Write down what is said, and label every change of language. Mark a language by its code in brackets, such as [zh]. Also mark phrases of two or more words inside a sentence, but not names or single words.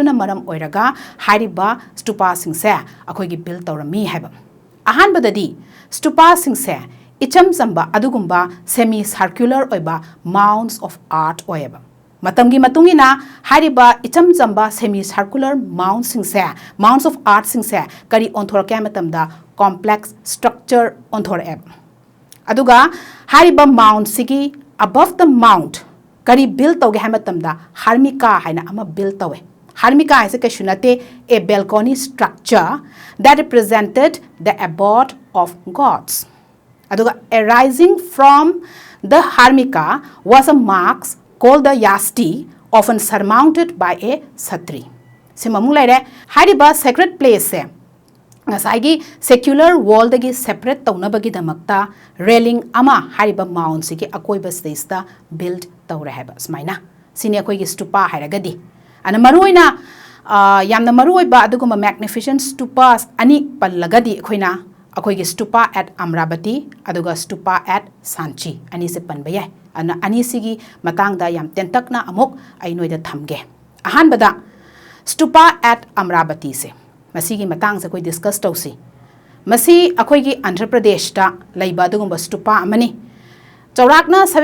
[mni] na maram oiraga hariba stupa singse akhoi gi build tawrami haiba ahan badadi stupa singse icham samba adugumba [en] semi circular [mni] oiba [en] mounds of [mni] art oiba matamgi matungina hariba icham samba [en] semi circular mounds of art [mni] singse kari onthorka matamda complex structure onthor eb aduga hariba mount sigi [en] above the mount [mni] kari build tawge hamatamda harmika haina ama build tawe harmika haise kashunate [en] a balcony structure that represented the abode of gods [mni] aduga arising from the harmika [en] was a marks called the yasti often surmounted by a satri [mni] simamulaire hariba [en] sacred place [mni] se ngasai [en] secular wall [mni] dagi separate taunabagi damakta railing ama hariba mound sigi akoiba stage da build tawre haba smaina sini akoi gi stupa hairagadi ana maruina yamna maruiba aduguma [en] magnificent stupas [mni] ani pallagadi khoina akoi gi [en] stupa at Amravati [mni] aduga [en] stupa at Sanchi [mni] ani se panba yai ana ani sigi matang da yam tentakna amok ai noida thamge ahan bada [en] stupa at Amravati [mni] se masigi matang se koi discuss tausi masi akoi gi Andhra Pradesh ta laiba adugumba stupa amani chaurakna